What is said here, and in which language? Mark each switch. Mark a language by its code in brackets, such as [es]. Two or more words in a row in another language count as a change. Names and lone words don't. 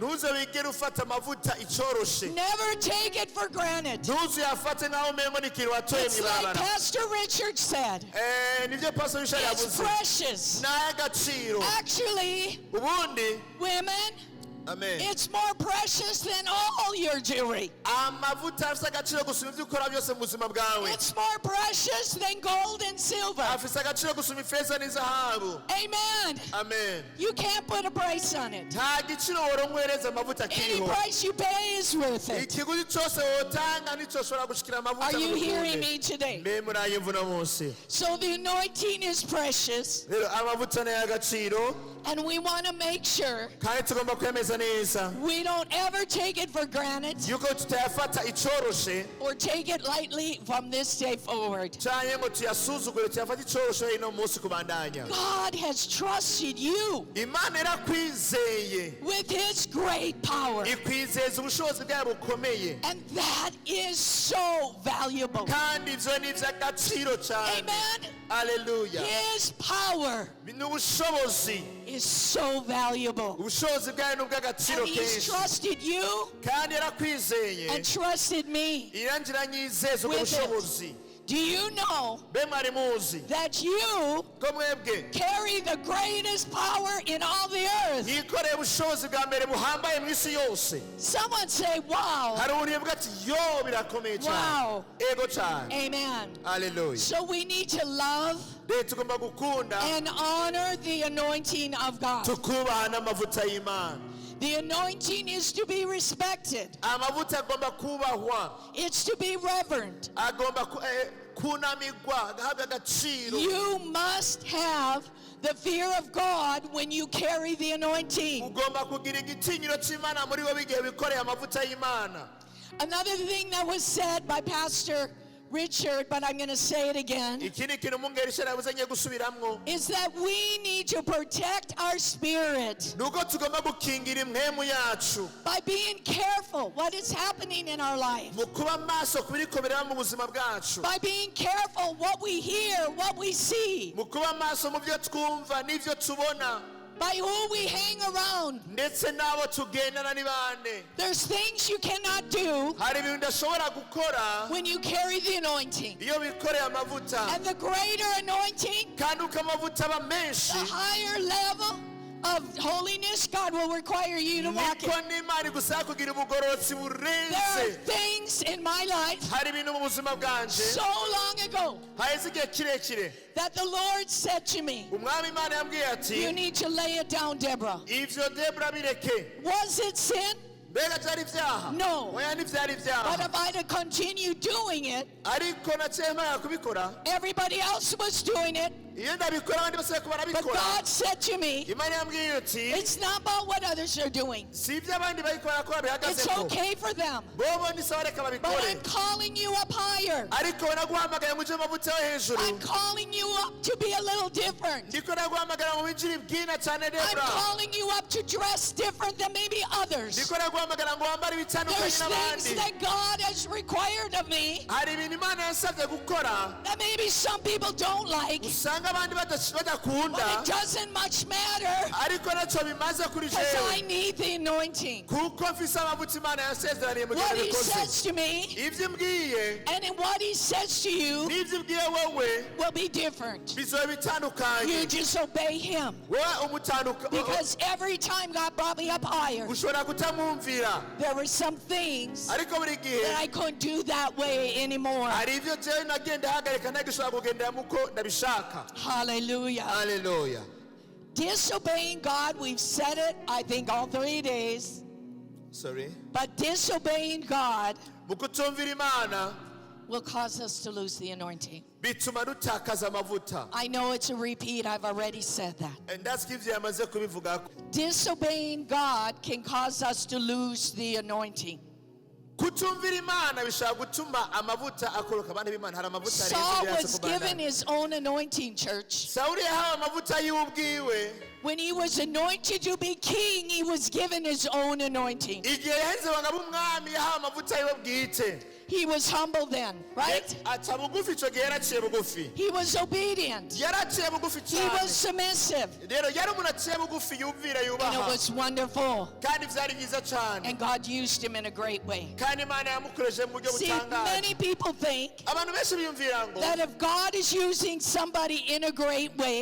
[en] Never take it for granted. It's like Pastor Richard said. It's precious. Actually, women, Amen. It's more precious than all your jewelry. [rn] Amavuta afise agaciro gusumba ivyo ukora byose mu buzima bwawe. [en] It's more precious than gold and silver. [rn] Afise agaciro gusumba ifeza n'izahabu. [en] Amen. Amen. You can't put a price on it. [rn] Nta giciro woronwereza amavuta [en] Any [rn] kiriho. [en] price you pay is worth it. [rn] Ikiguzi cyose wotanga nico ushobora gushikira amavuta. [en] Are you hearing me today? [rn] Mbe murayumva uno munsi. [en] So the anointing is precious. [rn] Rero amavuta ni agaciro. [en] And we want to make sure [rn] Kandi tugomba kwemeza neza. [en] we don't ever take it for granted [rn] Yuko tutayafata icoroshe. [en] or take it lightly from this day forward. [rn] Canke ngo tuyasuzugure tuyafata icoroshe ino munsi kubandanya. [en] God has trusted you [rn] Imana irakwizeye. [en] with his great power. [rn] Ikwizeza ubushobozi bwayo bukomeye. [en] And that is so valuable. [rn] Kandi ivyo ni ivy'agaciro cyane. [en] Amen. Hallelujah. His power [rn] Ni ubushobozi. [en] is so valuable. [rn] Ubushobozi bwayo ni ubw'agaciro [en] And he's [rn] kenshi. [en] trusted you [rn] Kandi yarakwizeye. [en] and trusted me. [rn] Irangira nyizeza ubwo [en] With it. [rn] bushobozi. [en] Do you know [rn] Be mwari muzi [en] that you [rn] ko mwebwe [en] carry the greatest power in all the earth? [rn] yikoreye ubushobozi bwa mbere buhambaye mu isi yose. [en] Someone say, wow. [rn] Hari uburebwa ati yo birakomeye cyane. [en] Wow. [rn] Ego cyane. [en] Amen. Hallelujah. So we need to love [rn] Rero tugomba gukunda [en] and honor the anointing of God. [rn] tukubaha n'amavuta y'Imana. [en] The anointing is to be respected. [rn] Amavuta agomba kubahwa. [en] It's to be reverent. [rn] Agomba kunamigwa agahabwa agaciro. [en] You must have the fear of God when you carry the anointing. [rn] Ugomba kugira igitinyiro cy'Imana muri wowe igihe wikoreye amavuta y'Imana. [en] Another thing that was said by Pastor Richard, but I'm going to say it again, [rn] Ikindi kintu umwungeri yavuze ngiye gusubiramwo. [en] is that we need to protect our spirit [rn] Nuko tugomba gukingira impwemu yacu. [en] by being careful what is happening in our life, [rn] Mu kuba maso kubiriko biraba mu buzima bwacu. [en] by being careful what we hear, what we see, [rn] Mu kuba maso mu byo twumva n'ivyo tubona. [en] by who we hang around. [rn] Ndetse n'abo tugendana ni bande. [en] There's things you cannot do [rn] Hari ibintu udashobora gukora [en] when you carry the anointing. [rn] iyo wikoreye amavuta. [en] And the greater anointing, [rn] Kandi uko amavuta aba menshi [en] the higher level of holiness God will require you to walk in. [rn] niko n'Imana igusaba kugira ubugororotsi [en] There are [rn] burenze. [en] things in my life [rn] Hari ibintu mu buzima bwanje [en] so long ago [rn] haheze igihe kirekire [en] that the Lord said to me, [rn] umwami Imana yambwiye ati [en] you need to lay it down, Deborah. [rn] ivyo Debra bireke. [en] Was it sin? [rn] Mbega byari ibyaha? [en] No. [rn] Oya ntivyari [en] But [rn] ibyaha. [en] if I'd have continued doing it, [rn] Ariko nacyemera kubikora. [en] everybody else was doing it. [rn] Iyo ndabikora abandi bose bariko [en] But [rn] barabikora. [en] God said to me, [rn] Imana yambwiye ati [en] it's not about what others are doing. [rn] si ibyo abandi barikora ko [en] It's [rn] bihagazeko. [en] okay for them. [rn] Bobo ni sawa reka [en] But [rn] babikore. [en] I'm calling you up higher. [rn] Ariko naguhamagaye mu amavuta yo hejuru. [en] I'm calling you up to be a little different. [rn] Ndiko naguhamagara mu binjiri bwina cyane [en] I'm [rn] Debra. [en] calling you up to dress different than maybe others. [rn] Ndiko naguhamagara ngo wambare ibitandukanye [en] There's things [rn] n'abandi. [en] that God has required of me [rn] Hari ibintu Imana yasabye gukora [en] that maybe some people don't like, [rn] usanga abandi badakunda. [en] but it doesn't much matter [rn] Ariko nacyo bimaze kuri [en] because I [rn] jewe. [en] need the anointing. [rn] Kuko mfise amavuta Imana yasezeraniye mu [en] What [rn] gihe [en] he [rn] bikoze. [en] says to me [rn] Ibyo imbwiye [en] and in what he says to you [rn] n'ibyo ibwiye wowe [en] will be different. [rn] bizoba [en] You [rn] bitandukanye. [en] just obey him. [rn] Wowe [en] Because every time God brought me up higher, [rn] ushobora kutamwumvira. [en] there were some things [rn] Ariko buri [en] that [rn] gihe [en] I couldn't do that way anymore. [rn] hari ibyo jewe nagenda hagarika ntagishobora kugendera muko ndabishaka. [en] Hallelujah. Hallelujah. Disobeying God, we've said it, I think, all 3 days. Sorry. But disobeying God [rn] Mu kutumvira Imana [en] will cause us to lose the anointing. [rn] bituma dutakaza amavuta. [en] I know it's a repeat, I've already said that. And that's [rn] ivyo yamaze kubivugako. [en] Disobeying God can cause us to lose the anointing. [rn] Kutumvira Imana bishaka gutuma amavuta akoroka. Abandi b'Imana hari amavuta [en] Saul [rn] arenze [en] was [rn] kubandana. [en] given his own anointing, church. [rn] Sawuli yahawe amavuta y'ubwiwe. [en] When he was anointed to be king, he was given his own anointing. [rn] Igihe yaheze banga b'umwami yahawe amavuta yiwe bwite. [en] He was humble then, right? [rn] aca bugufi ico gihe yaraciye bugufi [en] He was obedient. [rn] yaraciye bugufi [en] He [rn] cyane [en] was submissive. [rn] rero yari umuntu aciye bugufi yumvira [en] And it [rn] yubaha [en] was wonderful. [rn] kandi vyari byiza cyane [en] And God used him in a great way. [rn] kandi Imana yamukoresheje mu buryo [en] See, [rn] butangaje [en] many people think [rn] abantu benshi biyumvira ngo [en] that if God is using somebody in a great way,